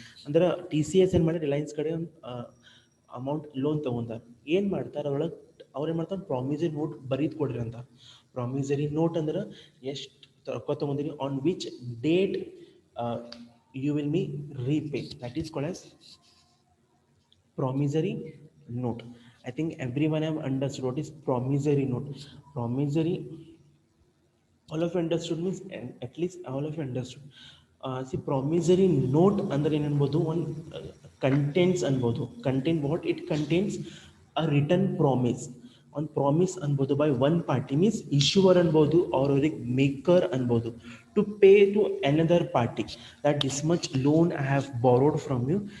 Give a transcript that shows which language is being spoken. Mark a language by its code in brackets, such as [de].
[kn] ಅಂದ್ರೆ T C S ಏನು ಮಾಡಿ ರಿಲಯನ್ಸ್ ಕಡೆ ಒಂದು ಅಮೌಂಟ್ ಲೋನ್ ತೊಗೊಂತಾರೆ. ಏನು ಮಾಡ್ತಾರೆ ಅದ್ರೊಳಗೆ, ಅವ್ರು ಏನು ಮಾಡ್ತಾರೆ, ಪ್ರಾಮಿಸರಿ ನೋಟ್ ಬರೀದು ಕೊಡ್ರಿ ಅಂತ. [en] promissory note [kn] ಅಂದ್ರೆ ಎಷ್ಟು ತೊಗೊಂಡಿರಿ, [en] On which date you will be repay, that is called as promissory note. I think everyone have understood what is promissory note. Promissory, all of you understood means at least all of you understood. [kn] See, promissory note ಅಂದ್ರೆ ಏನು ಅನ್ಬೋದು, ಒಂದು contents ಅನ್ಬೋದು. [en] Content what it contains, a return promise. [kn] ಒಂದು promise ಅನ್ಬೋದು [en] by one party, means issuer ಅನ್ಬೋದು, [kn] ಅವ್ರಿಗೆ maker ಅನ್ಬೋದು, [en] To pay to another party that this much loan I have borrowed from you.